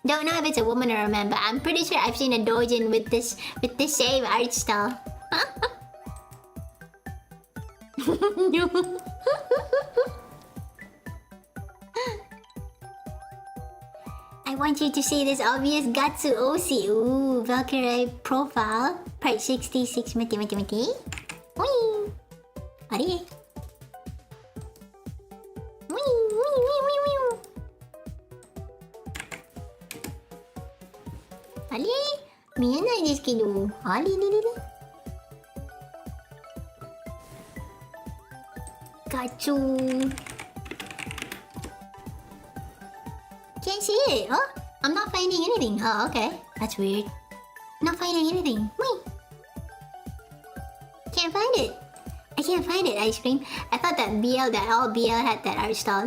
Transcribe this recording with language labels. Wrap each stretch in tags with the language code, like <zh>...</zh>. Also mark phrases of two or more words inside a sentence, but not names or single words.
<en>Don't know if it's a woman or a man, but I'm pretty sure I've seen a doujin with this same art style. No. I want you to see this obvious Gatsu Osi. Ooh, Valkyrie profile. Part 66. Mati. Wee. Ari. Wee. Ali.</en> <ja>見えないですけど。ありりりり。Gatsu.</ja> <en>Can't see it. Oh, I'm not finding anything. Oh, okay. That's weird. Not finding anything. Wait. Can't find it. I can't find it. Ice cream. I thought that all BL had that art style.</en>